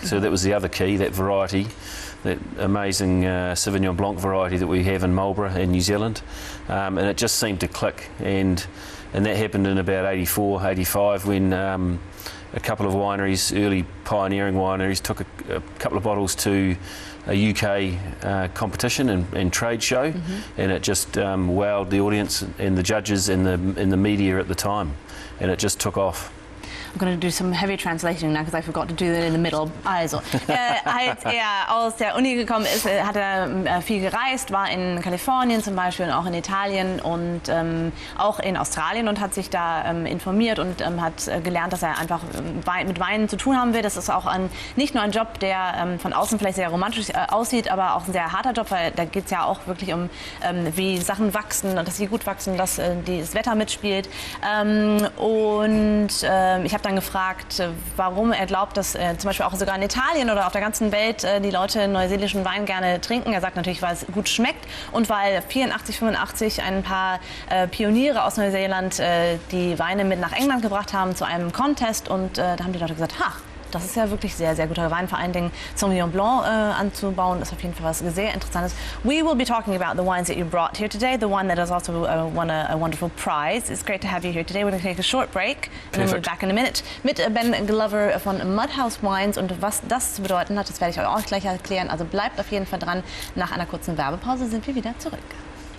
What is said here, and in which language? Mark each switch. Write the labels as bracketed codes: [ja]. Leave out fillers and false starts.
[en] So that was the other key, that variety. That amazing Sauvignon Blanc variety that we have in Marlborough in New Zealand, and it just seemed to click, and that happened in about 84, 85 when a couple of wineries, early pioneering wineries, took a couple of bottles to a UK competition and trade show, and it just wowed the audience and the judges and the media at the time, and it just took off. I'm going to do some heavy translation now because I forgot to do that in the middle. [de] Also, als aus der Uni gekommen ist, hat er viel gereist, war in Kalifornien zum Beispiel und auch in Italien und auch in Australien und hat sich da informiert und hat gelernt, dass er einfach mit Weinen zu tun haben will. Das ist auch nicht nur ein Job, der von außen vielleicht sehr romantisch aussieht, aber auch ein sehr harter Job, weil da geht es ja auch wirklich um, wie Sachen wachsen und dass sie gut wachsen, dass das Wetter mitspielt. Ich habe dann gefragt, warum er glaubt, dass zum Beispiel auch sogar in Italien oder auf der ganzen Welt die Leute neuseelischen Wein gerne trinken. Er sagt natürlich, weil es gut schmeckt und weil 84, 85 ein paar Pioniere aus Neuseeland die Weine mit nach England gebracht haben zu einem Contest und da haben die Leute gesagt, ha, das ist ja wirklich sehr, sehr guter Wein. Vor allen Dingen Sauvignon Blanc anzubauen, ist auf jeden Fall was sehr Interessantes. [en] We will be talking about the wines that you brought here today, the one that has also won a wonderful prize. It's great to have you here today. We're going to take a short break and then we'll be back in a minute [de] mit Ben Glover von Mudhouse Wines. Und was das zu bedeuten hat, das werde ich euch auch gleich erklären. Also bleibt auf jeden Fall dran. Nach einer kurzen Werbepause sind wir wieder zurück.